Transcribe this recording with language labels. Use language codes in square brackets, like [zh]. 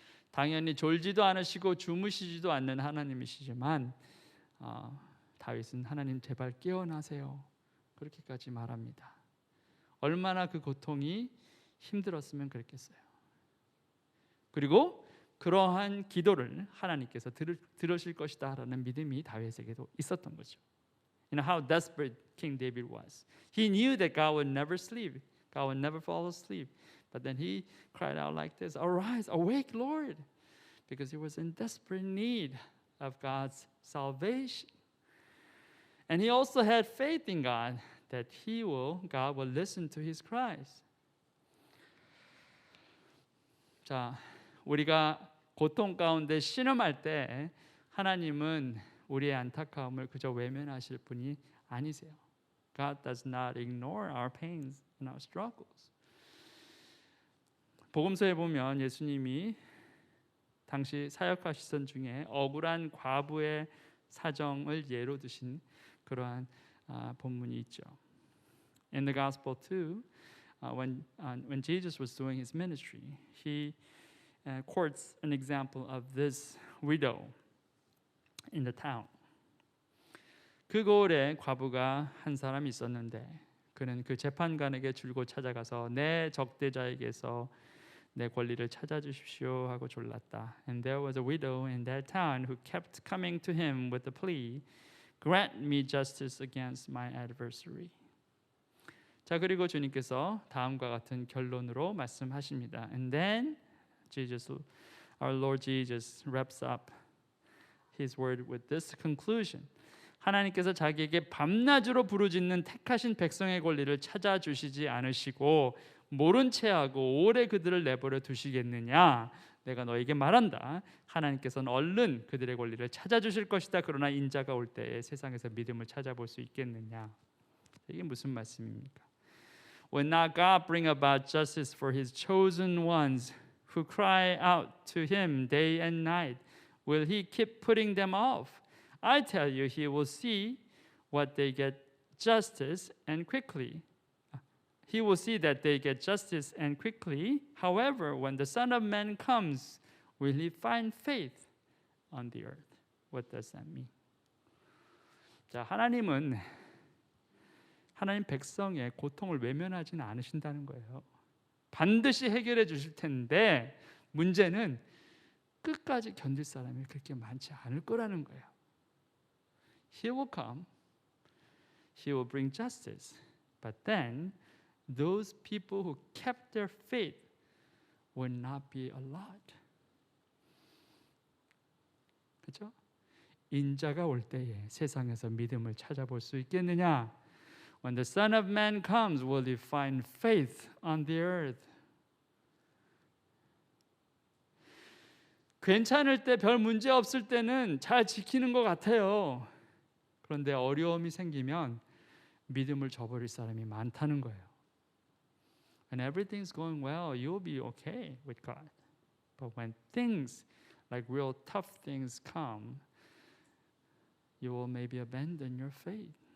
[ko] 당연히 졸지도 않으시고 주무시지도 않는 하나님이시지만 다윗은 하나님 제발 깨어나세요. 그렇게까지 말합니다. 얼마나 그 고통이 힘들었으면 그랬겠어요. 그리고 그러한 기도를 하나님께서 들으실 것이다라는 믿음이 다윗에게도 있었던 거죠. [en] You know how desperate King David was. He knew that God would never sleep. God would never fall asleep. But then he cried out like this, "Arise, awake, Lord," because he was in desperate need of God's salvation. And he also had faith in God that God will listen to his cries. [ko] 자, 우리가 고통 가운데 신음할 때 하나님은 우리의 안타까움을 그저 외면하실 분이 아니세요. [en] God does not ignore our pains and our struggles. [ko] 복음서에 보면 예수님이 당시 사역하시던 중에 억울한 과부의 사정을 예로 드신 그러한 본문이 있죠. [en] In the gospel too, when Jesus was doing his ministry, he quotes an example of this widow in the town. [ko] 그 고을에 과부가 한 사람이 있었는데 그는 그 재판관에게 줄곧 찾아가서 내 적대자에게서 내 권리를 찾아주십시오 하고 졸랐다. [en] And there was a widow in that town who kept coming to him with the plea, grant me justice against my adversary. [ko] 자, 그리고 주님께서 다음과 같은 결론으로 말씀하십니다. [en] And then our Lord Jesus wraps up his word with this conclusion. [ko] 하나님께서 자기에게 밤낮으로 부르짖는 택하신 백성의 권리를 찾아주시지 않으시고 모른 체하고 오래 그들을 내버려 두시겠느냐? 내가 너에게 말한다. 하나님께서는 얼른 그들의 권리를 찾아주실 것이다. 그러나 인자가 올 때에 세상에서 믿음을 찾아볼 수 있겠느냐? 이게 무슨 말씀입니까? [en] Will not God bring about justice for his chosen ones who cry out to him day and night? Will he keep putting them off? I tell you, he will see what they get justice and quickly. He will see that they get justice and quickly. However, when the Son of Man comes, will he find faith on the earth? What does that mean? [ko] 자, 하나님은 하나님 백성의 고통을 외면하지는 않으신다는 거예요. 반드시 해결해 주실 텐데 문제는 끝까지 견딜 사람이 그렇게 많지 않을 거라는 거예요. [en] He will come. He will bring justice. But then those people who kept their faith will not be a lot. [ko] 그렇죠? 인자가 올 때에 세상에서 믿음을 찾아볼 수 있겠느냐? [en] When the Son of Man comes, will he find faith on the earth? [ko] 괜찮을 때 별 문제 없을 때는 잘 지키는 것 같아요. 그런데 어려움이 생기면 믿음을 저버릴 사람이 많다는 거예요. [en] When everything's going well, you'll be okay with God. But when things like real tough things come, you will maybe abandon your faith.